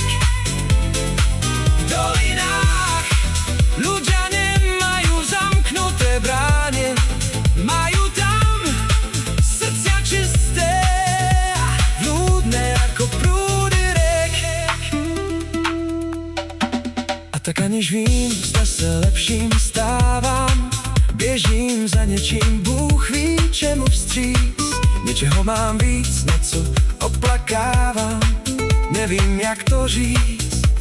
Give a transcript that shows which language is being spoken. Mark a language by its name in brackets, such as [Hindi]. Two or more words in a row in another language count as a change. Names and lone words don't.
[Slovak] V dolinách ľudia nemajú zamknuté bráne, majú tam srdcia čisté, vľúdne ako prúdy riek. [Czech] A tak aniž vím, zda se lepším stávám, běžím za něčím, Bůh ví čemu vstříc. Něčeho mám víc, něco oplakávám, nevím jak to říct.